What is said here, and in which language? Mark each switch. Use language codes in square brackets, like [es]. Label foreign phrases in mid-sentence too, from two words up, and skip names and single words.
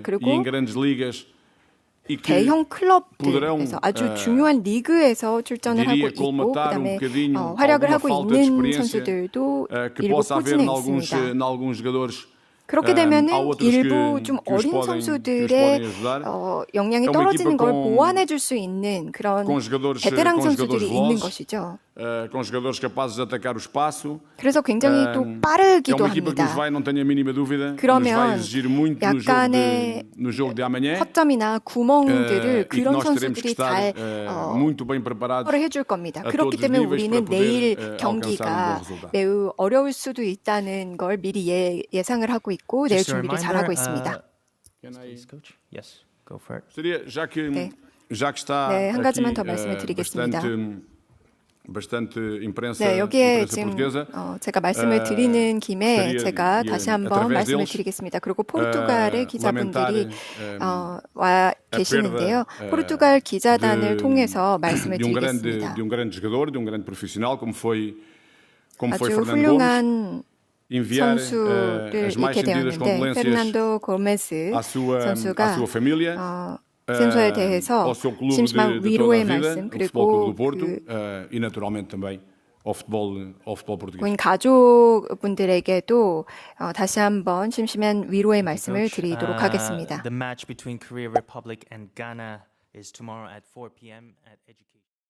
[ko] 그리고 대형 클럽들에서 아주 중요한 리그에서 출전을 하고 있고 그다음에 활약을 하고 있는 선수들도 일부 포진해 있습니다. 그렇게 되면은 일부 좀 어린 선수들의 역량이 떨어지는 걸 보완해 줄 수 있는 그런 베테랑 선수들이 있는 것이죠. [pt] com jogadores capazes de atacar o espaço. [ko] 그래서 굉장히 또 빠르기도 합니다. 그러면 약간의 허점이나 구멍들을 그런 선수들이 잘 커버를 해줄 겁니다. 그렇기 때문에 우리는 내일 경기가 매우 어려울 수도 있다는 걸 미리 예상을 하고 있고 내일 준비를 잘하고 있습니다. [pt] Seria já que está [ko] 네, 한 가지만 더 [pt] aqui, [ko] 말씀을 드리겠습니다. [pt] bastante imprensa, [ko] 네, 여기에 [pt] imprensa [ko] 지금 [pt] portuguesa. [ko] 제가 말씀을 드리는 김에 [pt] seria, [ko] 제가 다시 한번 [pt] através [ko] 말씀을 [pt] deles, [ko] 드리겠습니다. 그리고 포르투갈의 기자분들이 와 [pt] a [ko] 계시는데요. [pt] perda, [ko] 포르투갈 기자단을 [pt] de- [ko] 통해서 말씀을 [pt] de [ko] 드리겠습니다. [pt] um grande jogador, de um grande profissional, como foi [ko] 아주 [pt] Fernando Gomes. [ko] 훌륭한 [pt] enviar [ko] 선수를 [pt] as mais [ko] 잃게 [pt] sentidas [ko] 되었는데 [pt] condolências [ko] 페르난도 고메스 [pt] à sua [ko] 선수가 [pt] família, [ko] 생소에 대해서 [pt] ao seu clube [ko] 심심한 [pt] de toda a [ko] 위로의 [pt] vida, [ko] 말씀 [pt] o Futebol Clube [ko] 그리고 [pt] do Porto, [ko] 그 [pt] e naturalmente também ao futebol português. [ko] 고인 가족분들에게도 다시 한번 심심한 위로의 말씀을 드리도록 하겠습니다. [en] The match between Korea Republic and Ghana is tomorrow at 4 p.m. at Education.